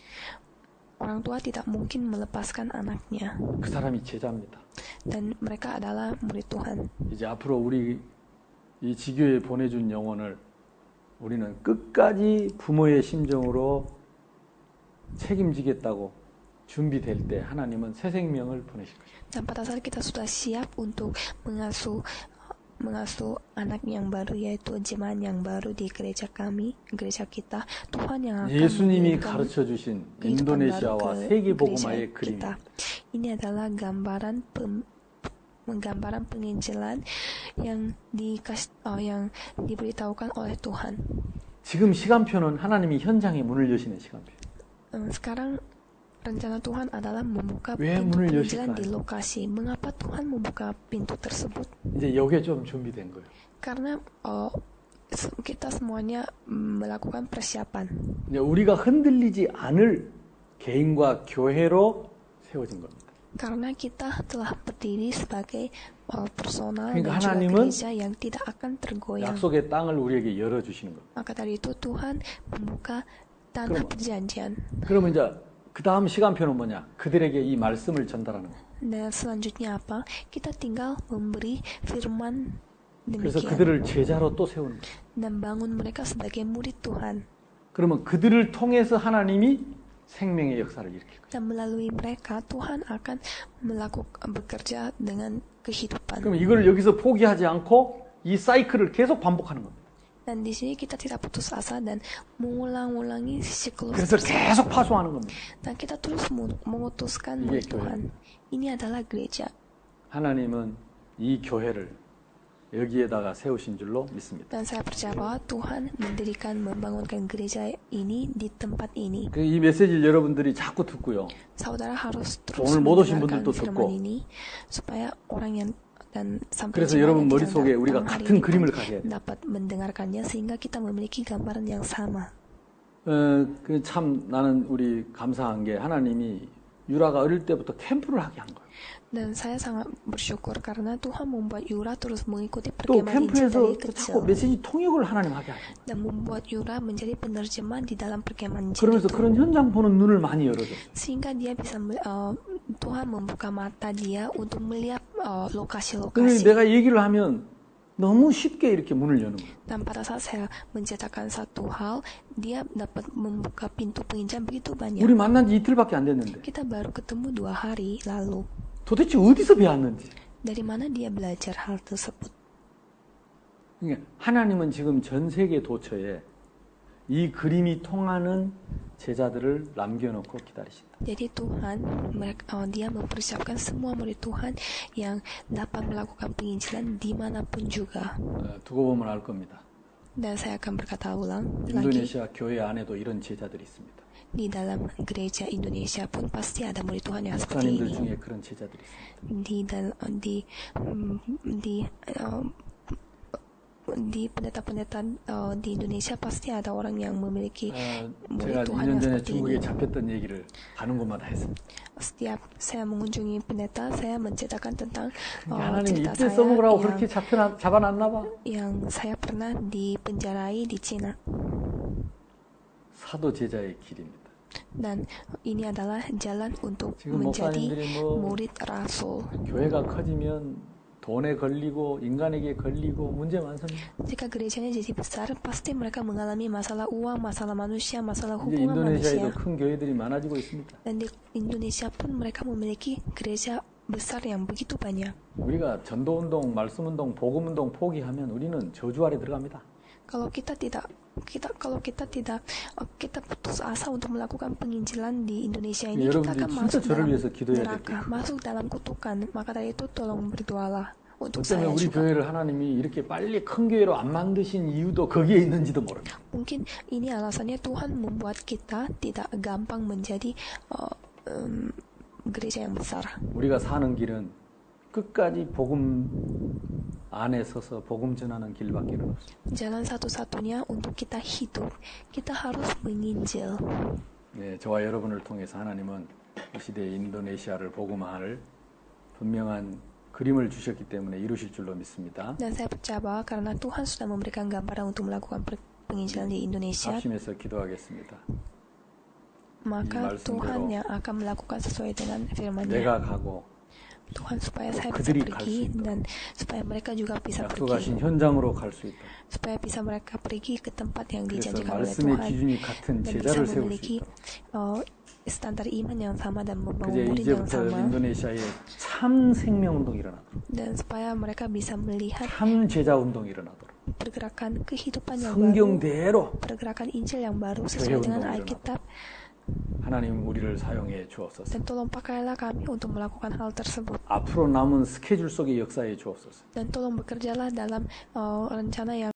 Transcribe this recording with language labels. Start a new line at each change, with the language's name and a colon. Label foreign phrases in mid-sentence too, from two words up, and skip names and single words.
Indonesian: Orang tua tidak mungkin melepaskan anaknya.
Korean: 그 사람이 제자입니다.
Indonesian: Dan mereka adalah murid Tuhan.
Korean: 이제 앞으로 우리 이 지교에 보내준 영혼을 우리는 끝까지 부모의 심정으로 책임지겠다고 준비될 때 하나님은 새 생명을 보내실 것입니다.
Indonesian: Dan pada saat kita sudah siap untuk mengasuh anak yang baru, yaitu jemaat yang baru di gereja kami, gereja kita, Tuhan yang akan
Korean: 예수님이
Indonesian: memberikan
Korean: 가르쳐 주신
Indonesian: kehidupan baru
Korean: 인도네시아와
Indonesian: ke
Korean: 세계
Indonesian: gereja
Korean: 복음화의
Indonesian: kita.
Korean: 그림입니다.
Indonesian: Ini adalah gambaran penginjilan yang diberitahukan oleh Tuhan.
Korean: 지금 시간표는 하나님이 현장에 문을 여시는 시간표.
Indonesian: Sekarang rencana Tuhan adalah membuka
Korean: 왜
Indonesian: pintu
Korean: 문을
Indonesian: penginjilan
Korean: 여실까요?
Indonesian: di lokasi. Mengapa Tuhan membuka pintu tersebut?
Korean: 이제 여기에 좀 준비된 거예요.
Indonesian: Karena kita semuanya melakukan persiapan.
Korean: 이제 우리가 흔들리지 않을 개인과 교회로 세워진 겁니다.
Indonesian: Karena kita telah berdiri sebagai personal
Korean: 그러니까
Indonesian: dan juga
Korean: 하나님은
Indonesian: gereja yang tidak akan tergoyang.
Korean: 약속의 땅을 우리에게 열어주시는 겁니다.
Indonesian: Maka dari itu Tuhan membuka tanah perjanjian.
Korean: 그러면 이제 그 다음 시간표는 뭐냐? 그들에게 이 말씀을 전달하는 거예요.
Indonesian: Dan selanjutnya apa? Kita tinggal memberi firman
Korean: 그래서
Indonesian: demikian
Korean: 그들을 제자로 또 세우는 거예요.
Indonesian: dan bangun mereka sebagai murid Tuhan.
Korean: 그러면 그들을 통해서 하나님이 생명의 역사를 일으킬 거예요.
Indonesian: Dan melalui mereka Tuhan akan bekerja dengan kehidupan.
Korean: 그럼 이걸 여기서 포기하지 않고 이 사이클을 계속 반복하는 겁니다.
Indonesian: Dan di sini kita tidak putus asa dan mengulang-ulangi siklus
Korean: 그래서
Indonesian: tersebut.
Korean: 계속 파송하는 겁니다.
Indonesian: Dan kita terus mengutuskan
Korean: 이게
Indonesian: murid Tuhan. Ini adalah gereja.
Korean: 하나님은 이 교회를 여기에다가 세우신 줄로 믿습니다.
Indonesian: Dan saya percaya bahwa Tuhan mendirikan, membangunkan gereja ini di tempat ini.
Korean: 이 메시지를 여러분들이 자꾸 듣고요.
Indonesian: Saudara harus terus
Korean: 오늘 못 오신
Indonesian: mendengarkan
Korean: 분들도
Indonesian: firman
Korean: 듣고.
Indonesian: ini supaya orang yang dan sampai
Korean: 그래서
Indonesian: jemaat
Korean: 여러분
Indonesian: yang
Korean: 머릿속에
Indonesian: datang
Korean: 우리가
Indonesian: hari
Korean: 같은
Indonesian: ini
Korean: 그림을
Indonesian: pun
Korean: 가져야 돼요.
Indonesian: dapat mendengarkannya sehingga kita memiliki gambaran yang sama.
Korean: 참 나는 우리 감사한 게 하나님이 유라가 어릴 때부터 캠프를 하게 한 거예요.
Indonesian: Dan saya sangat bersyukur karena Tuhan membuat Yura terus mengikuti
Korean: 또
Indonesian: perkemahan Injil dari
Korean: 캠프에서
Indonesian: kecil
Korean: 자꾸 메시지 통역을 하나님 하게 하죠.
Indonesian: dan membuat Yura menjadi penerjemah di dalam perkemahan Injil
Korean: 그러면서
Indonesian: itu.
Korean: 그런 현장 보는 눈을 많이 열어줘.
Indonesian: Sehingga dia bisa Tuhan membuka mata dia untuk melihat
Korean: 근데
Indonesian: lokasi-lokasi.
Korean: 내가 얘기를 하면 너무 쉽게 이렇게 문을 여는 거예요.
Indonesian: Dan pada saat saya menceritakan satu hal, dia dapat membuka pintu penginjil begitu banyak.
Korean: 우리 만난 지 이틀밖에 안 됐는데
Indonesian: Kita baru ketemu 2 hari lalu.
Korean: 도대체 어디서 배웠는지.
Indonesian: Dari mana dia belajar hal tersebut?
Korean: 그러니까 하나님은 지금 전 세계 도처에 이 그림이 통하는 제자들을 남겨놓고 기다리신다.
Indonesian: Jadi Tuhan, dia mempersiapkan semua murid Tuhan yang dapat melakukan penginjilan dimanapun juga.
Korean: 두고 보면 알 겁니다.
Indonesian: Dan saya akan berkata ulang lagi,
Korean: 인도네시아 교회 안에도 이런 제자들이 있습니다.
Indonesian: di dalam gereja Indonesia pun pasti ada murid Tuhan yang seperti
Korean: 목사님들
Indonesian: ini.
Korean: 중에 그런 제자들이 있습니다.
Indonesian: Di pendeta-pendeta di Indonesia pasti ada orang yang memiliki
Korean: 제가
Indonesian: murid Tuhan
Korean: 2년
Indonesian: yang
Korean: 전에
Indonesian: seperti
Korean: 중국에
Indonesian: ini.
Korean: 잡혔던 얘기를 가는 곳마다 했습니다.
Indonesian: Setiap saya mengunjungi pendeta, saya menceritakan tentang
Korean: 하나님이
Indonesian: cerita
Korean: 이때
Indonesian: saya
Korean: 써먹으라고 그렇게 잡아놨나 봐.
Indonesian: yang saya pernah dipenjarai di Cina.
Korean: 사도 제자의 길입니다.
Indonesian: Dan ini adalah jalan untuk
Korean: 지금
Indonesian: menjadi
Korean: 목사님들이 뭐
Indonesian: murid rasul.
Korean: 교회가 커지면 돈에 걸리고 인간에게 걸리고 문제 많습니다.
Indonesian: Jika gerejanya jadi besar, pasti mereka mengalami masalah uang, masalah manusia, masalah
Korean: 이제
Indonesian: hubungan
Korean: 인도네시아에도
Indonesian: manusia.
Korean: 큰 교회들이 많아지고 있습니다.
Indonesian: Dan di Indonesia pun mereka memiliki gereja besar yang begitu banyak.
Korean: 우리가 전도운동, 말씀운동, 복음운동 포기하면 우리는 저주 아래 들어갑니다.
Indonesian: Kalau kita putus asa untuk melakukan penginjilan di Indonesia ini, kita akan
Korean: 여러분들이
Indonesian: masuk
Korean: 진짜 저를
Indonesian: dalam
Korean: 위해서 기도해야 될
Indonesian: neraka,
Korean: 게
Indonesian: masuk dalam kutukan. Maka dari itu tolong berdoalah untuk
Korean: 어쩌면
Indonesian: saya
Korean: 우리
Indonesian: juga.
Korean: 교회를 하나님이 이렇게 빨리 큰 교회로 안 만드신 이유도 거기에 있는지도 모릅니다.
Indonesian: Mungkin ini alasannya Tuhan membuat kita tidak gampang menjadi gereja yang besar.
Korean: 우리가 사는 길은 끝까지 복음 안에 서서 복음 전하는 길밖에는 없습니다.
Indonesian: Jalan satu-satunya untuk kita hidup, kita harus menginjil.
Korean: 네, 저와 여러분을 통해서 하나님은 이 시대의 인도네시아를 복음화할 분명한 그림을 주셨기 때문에 이루실 줄로 믿습니다.
Indonesian: Dan saya percaya bahwa karena Tuhan sudah memberikan gambaran untuk melakukan penginjilan di Indonesia,
Korean: 합심해서 기도하겠습니다.
Indonesian: maka
Korean: 말씀대로
Indonesian: Tuhan yang akan melakukan sesuai dengan firman-Nya.
Korean: 내가 가고
Indonesian: Tuhan supaya saya bisa
Korean: 그들이
Indonesian: pergi
Korean: 갈 수 있도록.
Indonesian: dan supaya mereka juga bisa pergi,
Korean: 약속하신 현장으로 갈 수 있도록.
Indonesian: supaya bisa mereka pergi ke tempat yang
Korean: 그래서
Indonesian: dijanjikan oleh
Korean: 말씀의
Indonesian: Tuhan
Korean: 기준이 같은
Indonesian: dan bisa
Korean: 제자를 세울 수
Indonesian: memiliki
Korean: 있도록.
Indonesian: standar iman yang sama dan membangun
Korean: 그제
Indonesian: murid yang
Korean: 이제부터
Indonesian: sama,
Korean: 인도네시아에 참 생명운동이 일어나도록,
Indonesian: dan supaya mereka bisa melihat
Korean: 참 제자운동이 일어나도록,
Indonesian: pergerakan kehidupan yang baru,
Korean: 성경대로
Indonesian: pergerakan Injil yang baru
Korean: 교회
Indonesian: sesuai dengan
Korean: 운동이
Indonesian: Alkitab.
Korean: 하나님 우리를 사용해 주옵소서.
Indonesian: Dan tolong pakailah kami untuk melakukan hal tersebut.
Korean: 앞으로 남은 스케줄 속의 역사에 주옵소서.
Indonesian: Dan tolong bekerjalah dalam rencana yang